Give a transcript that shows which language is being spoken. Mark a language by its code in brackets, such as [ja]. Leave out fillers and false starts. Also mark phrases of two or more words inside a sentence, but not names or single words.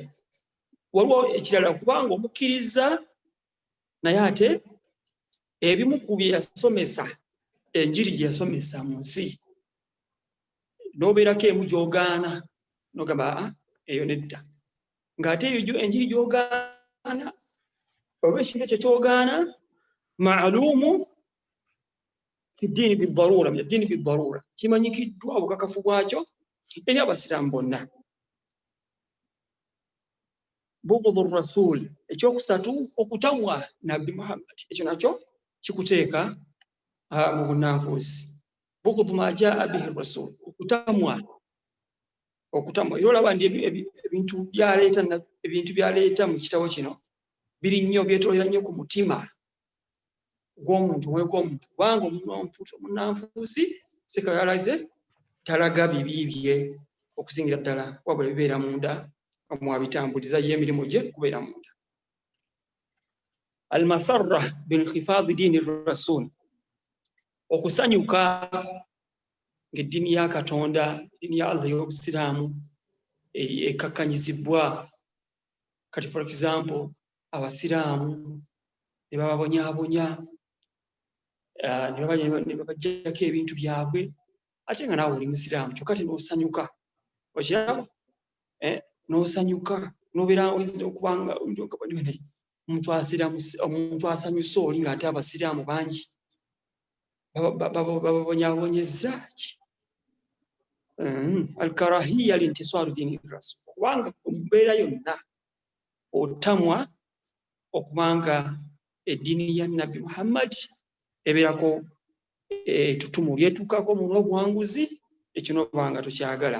[lg] Waliwo ekirala kubanga omukkiriza naye ate ebimu ku bye yasomesa, enjiri gye yasomesa mu nsi, n'obeerako emu gy'ogaana n'ogamba eyo nedda, ng'ate eyo enjiri gy'ogaana oba ekintu ekyo ky'ogaana [ar] معلوم في الدين بالضرورة, [lg] kimanyikiddwa obukakafu bwakyo eri abasiraamu bonna. [ar] بغض الرسول, [lg] ekyokusatu okutamwa Nabbi Muhammad, ekyo nakyo kikuteeka mu bunnanfuusi. [ar] بغض ما جاء به الرسول, [lg] okutamwa. Era olaba ndi ebintu byaleeta mu kitabo kino biri nnyo, byetoolera nnyo ku mutima gw'omuntu kubanga omunnanfuusi sekayalaze talaga bibi bye okusingira ddala, wabula bibeera munda omwabitambuliza ye emirimu gye kubeera munda. [ar] المسرة بانخفاض دين الرسول, [lg] okusanyuka ng'eddiini ya Katonda, eddiini ya Allah y'obusiraamu ekakkanyizibwa. Kati [en] for example [lg] abasiraamu ne bababonyaabonya ne babajjako ebintu byabwe ate nga naawe oli musiraamu kyokka te n'osanyuka okiraba n'osanyuka n'obeera okubanga omuntu asanyusa oli ng'ate abasiraamu bangi bababonyaabonyezza ki [ar] الكراهية لانتصار دين الرسول [lg] kubanga mbeera yonna otamwa okubanga eddiini ya nabbi Muhammad ebeerako ettutumu lyetuukako mu n'obuwanguzi ekyo n'obanga tokyagala.